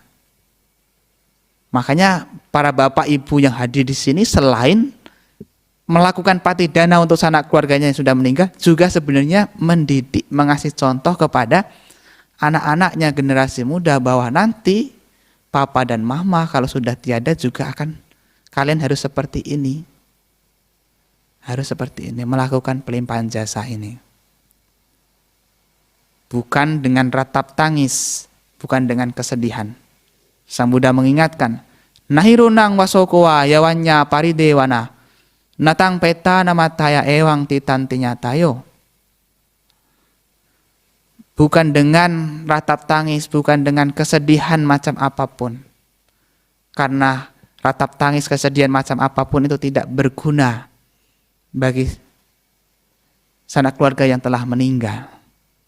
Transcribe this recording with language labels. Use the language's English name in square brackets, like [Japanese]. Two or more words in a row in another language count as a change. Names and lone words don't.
[Indonesian] Makanya para bapak ibu yang hadir di sini selain melakukan patidana untuk sanak keluarganya yang sudah meninggal, juga sebenarnya mendidik, mengasih contoh kepada anak-anaknya generasi muda bahwa nanti papa dan mama kalau sudah tiada juga akan, kalian harus seperti ini. Harus seperti ini, melakukan pelimpahan jasa ini. Bukan dengan ratap tangis, bukan dengan kesedihan. Sang Buddha mengingatkan, [Pali] nahirunang wasokowa yawanya paridewana, natang peta namataya ewang titantinya tayo. [Indonesian] Bukan dengan ratap tangis, bukan dengan kesedihan macam apapun. Karena ratap tangis, kesedihan macam apapun itu tidak berguna bagi sanak keluarga yang telah meninggal.